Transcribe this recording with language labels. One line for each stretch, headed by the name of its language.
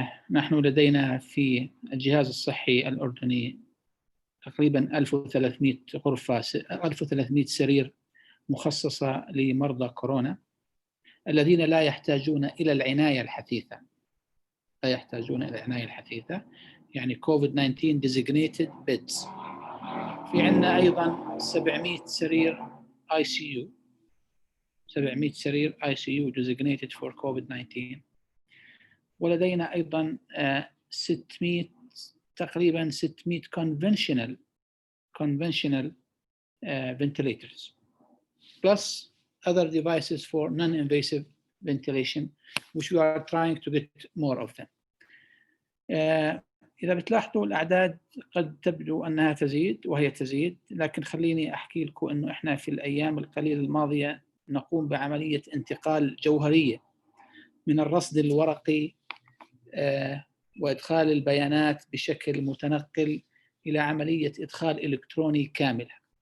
Arabic: نحن لدينا في الجهاز الصحي الأردني تقريبا 1300 غرفة، 1300 سرير مخصصة لمرضى كورونا الذين لا يحتاجون إلى العناية الحثيثة. لا يحتاجون إلى العناية الحثيثة، يعني
English: COVID-19 designated beds.
Arabic: في عندنا أيضا 700 سرير ICU، 700 سرير
English: ICU designated for COVID-19.
Arabic: ولدينا أيضا 600 تقريبا
English: 600 conventional ventilators plus other devices for non-invasive ventilation which we are trying to get more of them.
Arabic: إذا بتلاحظوا الأعداد قد تبدو أنها تزيد، وهي تزيد، لكن خليني أحكي لكم أنه إحنا في الأيام القليلة الماضية نقوم بعملية انتقال جوهرية من الرصد الورقي وإدخال البيانات بشكل متنقل إلى عملية إدخال إلكتروني كاملة.